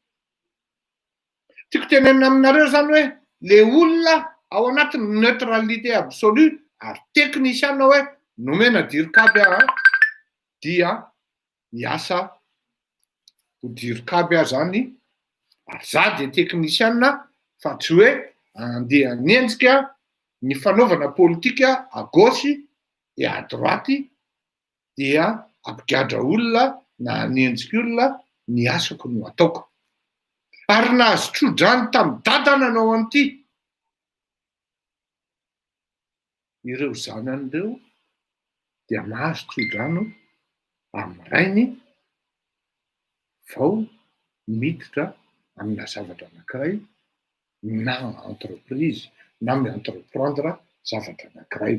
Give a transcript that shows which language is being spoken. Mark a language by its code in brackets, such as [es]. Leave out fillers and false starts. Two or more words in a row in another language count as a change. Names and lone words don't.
[mg] Tiako tenenina aminareo zany hoe le olona ao anatin'ny [fr] neutralité absolue [mg] ary teknisiana hoe nomena dirikaby dia hiasa ho dirikaby zany. Ary za de teknisiana fa tsy hoe andeha hanenjika ny fanaovana politika [fr] à gauche et à droite [mg] dia ampigadra olona na hanenjika olona ny asako no ataoko. Ary nahazo tso-drano tamin'ny dadana anao an'ity. Ireo zanan'ireo dia mahazo tso-drano amin'ny rainy vao miditra amina zavatra anankiray na entreprise na mi-entreprendre zavatra anankiray.